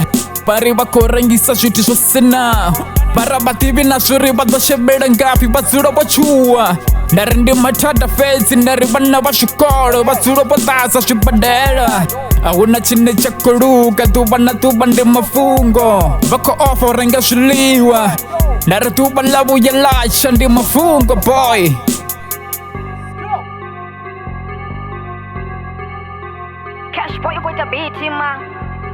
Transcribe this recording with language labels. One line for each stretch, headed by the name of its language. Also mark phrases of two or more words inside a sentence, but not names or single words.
Venda: Vhari vha khou rengisa zwithu zwo sinaho, vhara vha ḓivhi na zwori vha ḓo shevhela ngafhi, vha dzula vho tshuwa. Ndari ndi mathada fhedzi, ndari vhana vha zwikolo vha dzula vho ḓadza zwibadela. Ahuna tshine tsha khou luga, ḓuvha na ḓuvha ndi mafhungo. Vha khou ofa u renga zwiḽiwa, ndari ḓuvha ḽa vhuya ḽa tsha ndi mafhungo boy.
English: Cash boy, you going to beat him, man.